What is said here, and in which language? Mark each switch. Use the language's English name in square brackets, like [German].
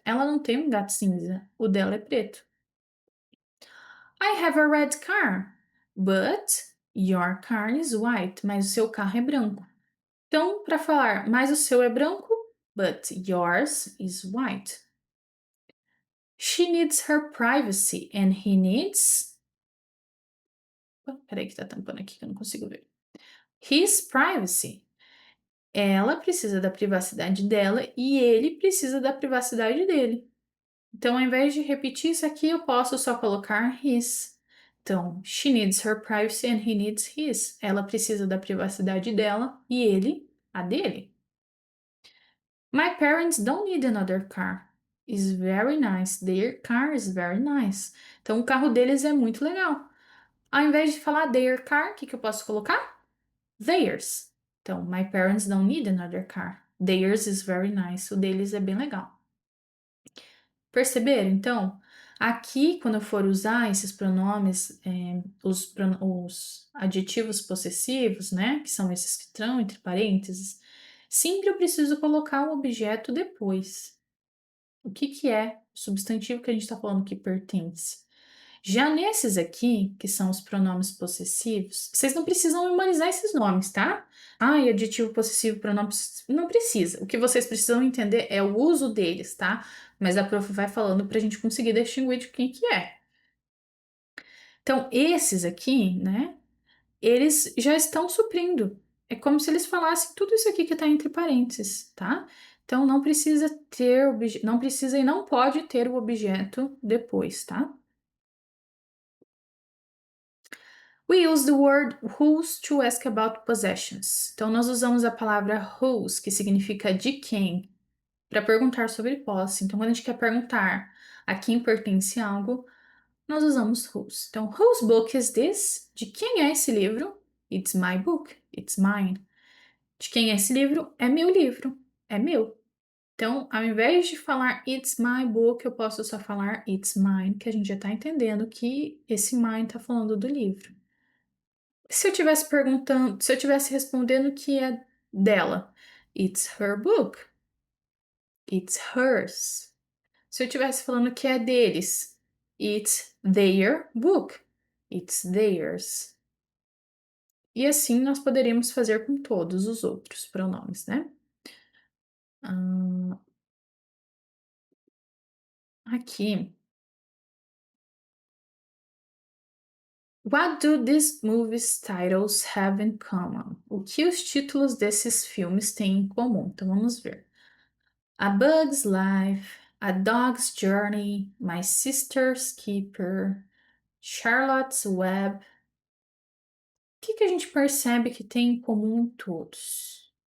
[Portuguese] Ela não tem um gato cinza. O dela é preto. [English] I have a red car. But your car is white. [Portuguese] Mas o seu carro é branco. Então, para falar, mas o seu é branco, [English] but yours is white. She needs her privacy and he needs. [Portuguese] Peraí que tá tampando aqui que eu não consigo ver. [English] His privacy. [Portuguese] Ela precisa da privacidade dela e ele precisa da privacidade dele. Então, ao invés de repetir isso aqui, eu posso só colocar his. [English] Então, she needs her privacy and he needs his. [Portuguese] Ela precisa da privacidade dela e ele a dele. [English] My parents don't need another car. It's very nice. Their car is very nice. [Portuguese] Então, o carro deles é muito legal. Ao invés de falar their car, o que eu posso colocar? [English] Theirs. Então, my parents don't need another car. Theirs is very nice. [Portuguese] O deles é bem legal. Perceberam? Então, aqui, quando eu for usar esses pronomes, os adjetivos possessivos, né, que são esses que estão entre parênteses, sempre eu preciso colocar o objeto depois. O que é o substantivo que a gente está falando que pertence? Já nesses aqui, que são os pronomes possessivos, vocês não precisam memorizar esses nomes, tá? Ah, e adjetivo possessivo, pronome possessivo, não precisa. O que vocês precisam entender é o uso deles, tá? Mas a prof vai falando para a gente conseguir distinguir de quem que é. Então, esses aqui, né, eles já estão suprindo. É como se eles falassem tudo isso aqui que está entre parênteses, tá? Então não precisa ter, não precisa e não pode ter o objeto depois, tá? [English] We use the word whose to ask about possessions. [Portuguese] Então nós usamos a palavra whose, que significa de quem, para perguntar sobre posse. Então quando a gente quer perguntar a quem pertence algo, nós usamos whose. [English] Então, whose book is this? [Portuguese] De quem é esse livro? [English] It's my book. It's mine. [Portuguese] De quem é esse livro? É meu livro. É meu. Então, ao invés de falar [English] it's my book, [Portuguese] eu posso só falar [English] it's mine, [Portuguese] que a gente já está entendendo que esse mine está falando do livro. Se eu tivesse perguntando, se eu tivesse respondendo que é dela, [English] it's her book. It's hers. [Portuguese] Se eu estivesse falando que é deles, [English] it's their book. It's theirs. [Portuguese] E assim nós poderíamos fazer com todos os outros pronomes, né? Aqui. [English] What do these movies titles have in common? [Portuguese] O que os títulos desses filmes têm em comum? Então vamos ver. A Bug's Life, A Dog's Journey, My Sister's Keeper, Charlotte's Web. O que a gente percebe que tem em comum em todos?